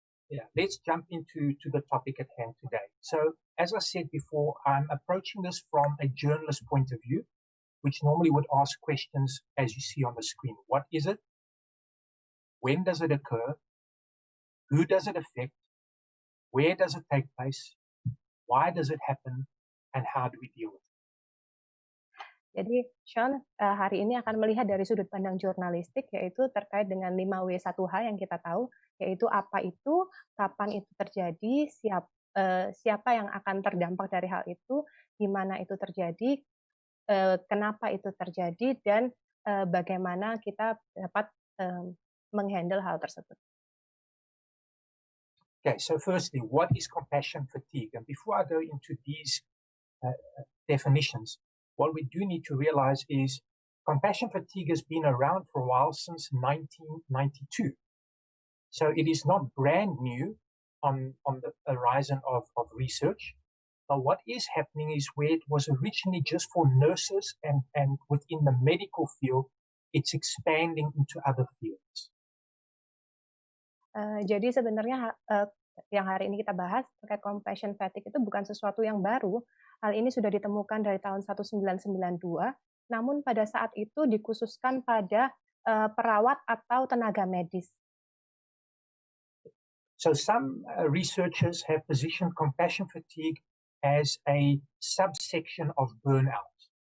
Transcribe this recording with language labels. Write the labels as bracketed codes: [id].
[en] Yeah, let's jump into the topic at hand today. So, as I said before, I'm approaching this from a journalist point of view, which normally would ask questions as you see on the screen. What is it? when does it occur, who does it affect, where does it take place, why does it happen, and how do we deal with it? [id] Jadi Shaun hari ini akan melihat dari sudut pandang jurnalistik, yaitu terkait dengan 5W1H yang kita tahu, yaitu apa itu, kapan itu terjadi, siapa yang akan terdampak dari hal itu, di mana itu terjadi, kenapa itu terjadi, dan bagaimana kita dapat menghandle hal tersebut. [en] Okay, so firstly, what is compassion fatigue? And before I go into these definitions, what we do need to realize is compassion fatigue has been around for a while, since 1992. So it is not brand new on the horizon of research. But what is happening is where it was originally just for nurses and within the medical field, it's expanding into other fields. [id] Jadi sebenarnya yang hari ini kita bahas terkait compassion fatigue itu bukan sesuatu yang baru. Hal ini sudah ditemukan dari tahun 1992, namun pada saat itu dikhususkan pada perawat atau tenaga medis. [en] So some researchers have positioned compassion fatigue as a subsection of burnout.